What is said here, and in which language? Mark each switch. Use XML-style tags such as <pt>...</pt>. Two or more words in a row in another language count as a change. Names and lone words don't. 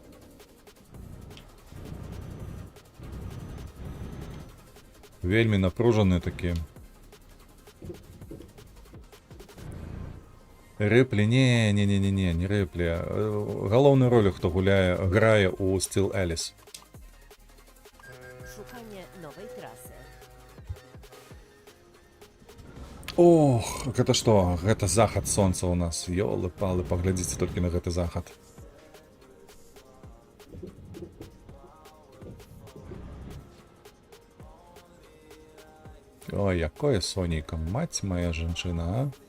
<be>Вельмі напружаны такі. Рыплі, не Рыплі. Галоўную ролю, хто грае у Стіл Еліс.</be> <pl>Szukanie nowej trasy.</pl> <be>Ох, гэта што? Гэта захад сонца ў нас. Ёлы-палы, паглядзіце толькі на гэты захад. Ой, якое сонейка, маць моя жанчына, а?</be>